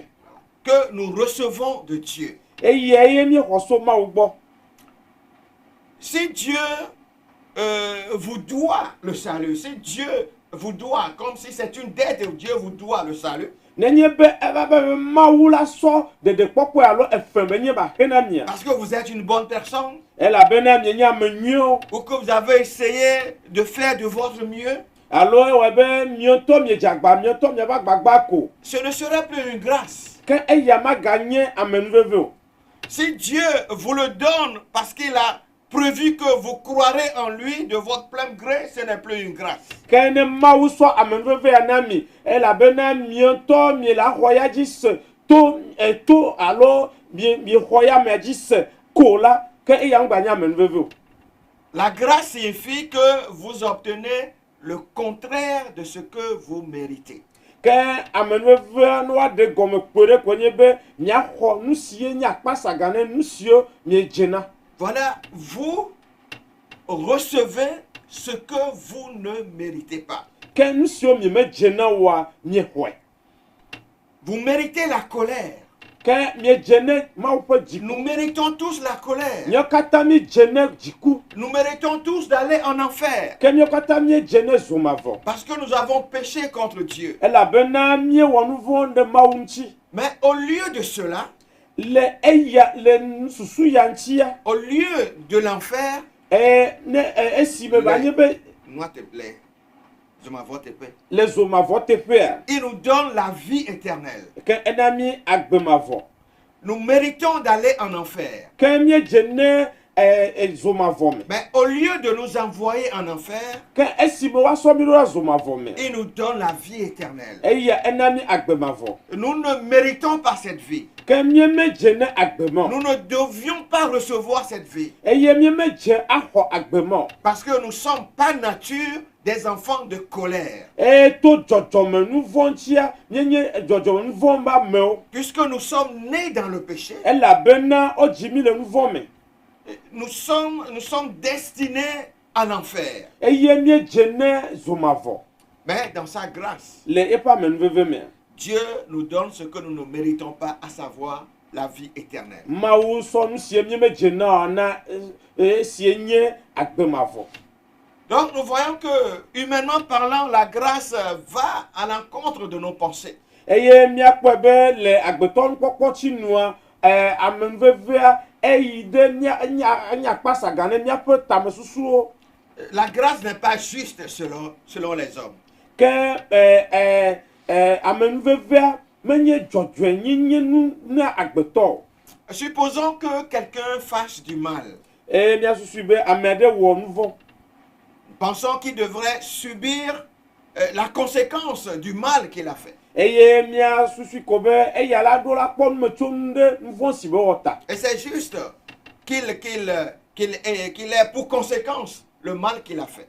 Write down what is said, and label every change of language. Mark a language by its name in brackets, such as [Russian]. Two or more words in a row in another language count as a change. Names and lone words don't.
[French] Que nous recevons de Dieu. [Ewe] eya ye mi xɔ so mawu gbɔ [French] Si Dieu vous doit le salut, si Dieu vous doit, comme si c'est une dette et Dieu vous doit le salut, [Ewe] nenye be eva be mawu la sɔ dedekpɔkpɔ alo efeme nye ba he na mia [French] parce que vous êtes une bonne personne, [Ewe] elabena mi nye ame nyuiwo [French] ou que vous avez essayé de faire de votre mieux, [Ewe] alo ewɔ be miɔtɔ mi dze agba miɔtɔ mi va gbagba ko [French] ce ne serait plus une grâce. [Ewe] ke eya maganye amenuveve o [French] Si Dieu vous le donne parce qu'il a prévu que vous croirez en lui de votre plein gré, ce n'est plus une grâce. [Ewe] ke ne mawu sɔ amenuveve ya na mi elabena miɔtɔ mi la xɔ ya dzi se to alo mi xɔ ya mea dzi se ko la ke eya ŋgba nye amenuveve o [French] La grâce signifie que vous obtenez le contraire de ce que vous méritez. [Ewe] ke amenuveve no aɖe gɔme kpe ɖe ko nye be miaxɔ nu sie nye akpasaga ne nu siwo miedzena [French] Voilà, vous recevez ce que vous ne méritez pas. [Ewe] ke nu siwo mi medzena oa miexɔe [French] Vous méritez la colère. [Ewe] ke miedze ne mawu ƒe dziku [French] Nous méritons tous la colère. [Ewe] míawo katã miedze ne dziku [French] Nous méritons tous d'aller en enfer. [Ewe] ke míawo katã miedze ne zomavɔ [French] Parce que nous avons péché contre Dieu. [Ewe] elabena miewɔ nu vɔ̃ ɖe mawu ŋuti [French] Mais au lieu de cela, [Ewe] le eya le nususu ya ŋutia [French] au lieu de l'enfer, [Ewe] ne esime ba nye be moi te plaît, je m'avoue te plaît. le zomavɔ teƒea [French] Il nous donne la vie éternelle. [Ewe] ke ena mi agbemavɔ [French] Nous méritons d'aller en enfer. [Ewe] ke miedze ne zomavɔ me [French] Mais au lieu de nous envoyer en enfer, [Ewe] ke esime woasɔ mi ɖo ɖa zomavɔ me [French] il nous donne la vie éternelle. [Ewe] eya ena mi agbemavɔ [French] Nous ne méritons pas cette vie. [Ewe] ke mie medze ne agbemɔ [French] Nous ne devions pas recevoir cette vie. [Ewe] eye mie medze axɔ agbemɔ [French] Parce que nous sommes par nature des enfants de colère. [Ewe] eye to dzɔdzɔme nu vɔ̃ ŋutia mienye dzɔdzɔme nu vɔ̃ be amewo [French] Puisque nous sommes nés dans le péché, [Ewe] elabena wodzi mi le nu vɔ̃ me [French] nous sommes destinés à l'enfer. [Ewe] eye miedze ne zomavɔ [French] Mais dans sa grâce, [Ewe] le eƒe amenuveve mea [French] Dieu nous donne ce que nous ne méritons pas, à savoir la vie éternelle. [Ewe] mawu sɔ nu sie mie medze na o na esie nye agbemavɔ [French] Donc nous voyons que, humainement parlant, la grâce va à l'encontre de nos pensées. [Ewe] eye miakpɔe be le agbetɔ nukpɔkpɔ tsi nua amenuvevea eyi de miakpa sagane miaƒe tamesusuwo. [French] La grâce n'est pas juste selon les hommes. [Ewe] Ke amenuvevea menye dzɔdzɔe nye nu na agbetɔ. [French] Supposons que quelqu'un fasse du mal. [Ewe] Miasusu be ame aɖe wɔ nu vɔ̃. [French] Pensons qu'il devrait subir la conséquence du mal qu'il a fait. [Ewe] Eye miasusu ko be eya la ɖo la kpɔ nume tso nu ɖe nu vɔ̃ si be wɔ ta. [French] Et c'est juste qu'il ait pour conséquence le mal qu'il a fait.